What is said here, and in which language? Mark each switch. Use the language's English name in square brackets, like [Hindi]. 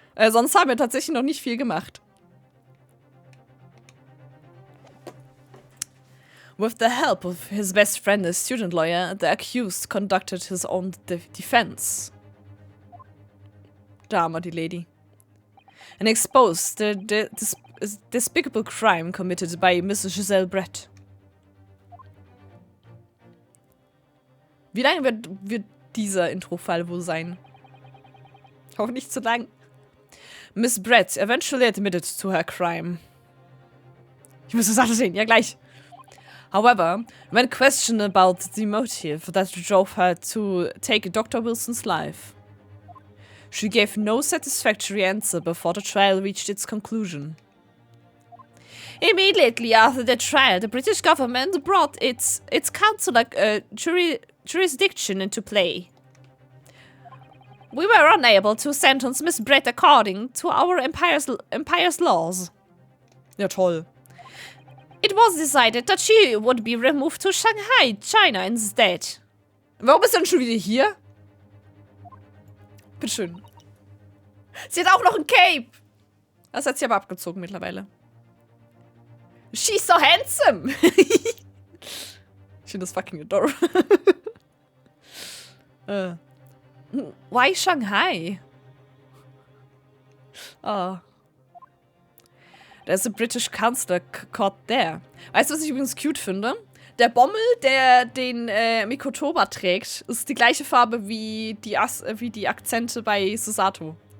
[German] Sonst haben wir tatsächlich noch nicht viel gemacht. [English] With the help of his best friend, a student lawyer, the accused conducted his own defense. [German] Da haben wir die Lady. [English] And exposed the despicable crime committed by Mrs. Giselle Brett. [German] Wie lange wird dieser Intro-Fall wohl sein? Hoffentlich zu lang. [English] Miss Brett eventually admitted to her crime. [German] Ich muss das alles sehen, ja gleich. [English] However, when questioned about the motive that drove her to take Dr. Wilson's life, she gave no satisfactory answer before the trial reached its conclusion. Immediately after the trial, the British government brought its consular jurisdiction into play. We were unable to sentence Miss Brett according to our empire's laws. [German] Ja, toll. [English] It was decided that she would be removed to Shanghai, China instead. [German] Warum ist denn schon wieder hier? Bitteschön. Sie hat auch noch ein Cape. Das hat sie aber abgezogen mittlerweile. [English] She's so handsome. [German] Ich finde das [English] fucking adorable. Why Shanghai? Oh. There's a British Counselor caught there. [German] Weißt du, was ich übrigens cute finde? Der Bommel, der den Mikotoba trägt, ist die gleiche Farbe wie die Akzente bei Susato.